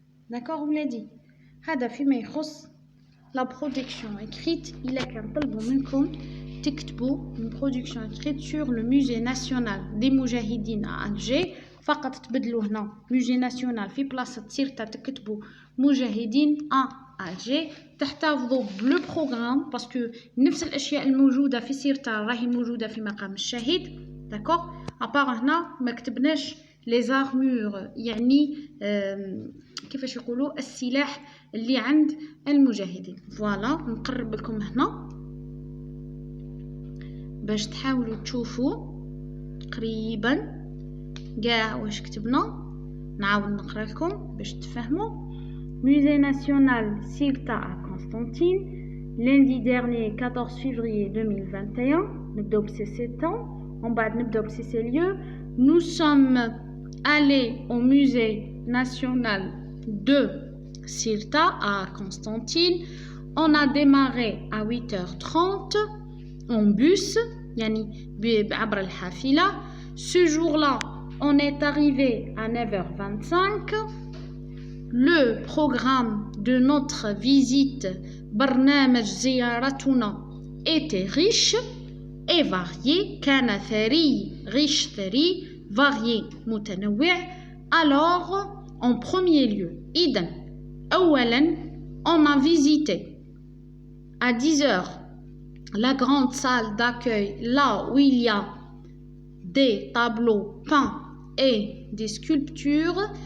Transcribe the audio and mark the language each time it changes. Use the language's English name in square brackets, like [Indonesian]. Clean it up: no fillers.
[French] d'accord [Arabic] ولادي. هذا فيما يخص [French] la production écrite. [Arabic] إلا كان طلبوا منكم تكتبوا [French] une production écrite sur le musée national des moujahidines à Alger. [Arabic] فقط تبدلوا هنا [French] musée national [Arabic] في بلاصة سيرتا تكتبوا مجاهدين [French] à Alger. [Arabic] تحتفظوا بلو بروغرام باسكو نفس الأشياء الموجودة في سيرتا راهي موجودة في مقام الشهيد. [French] d'accord. [Arabic] أبار هنا ما كتبناش [French] les armures [Arabic] يعني كيفاش يقولوا السلاح اللي عند المجاهدين. فوالا نقرب لكم هنا باش تحاولوا تشوفوا تقريبا كاع واش كتبنا. نعاود نقرا لكم باش تفهموا. [French] Musée national Sirta à Constantine, lundi dernier 14 février 2021. [Arabic] نبداو بسي temps. [French] En bas [Arabic] نبداو بسي [French] lieux. Nous sommes allés au musée national de Sirta à Constantine. On a démarré à 8h30 en bus, [Arabic] يعني بعبر الحافلة. [French] Ce jour-là, on est arrivé à 9h25. Le programme de notre visite [Arabic] برنامج زيارتنا [French] était riche et varié. [Arabic] كان ثري riche ثري varié متنوع. [French] Alors en premier lieu [Arabic] إذن أولا [French] on a visité à 10h la grande salle d'accueil là où il y a des tableaux peints et des sculptures.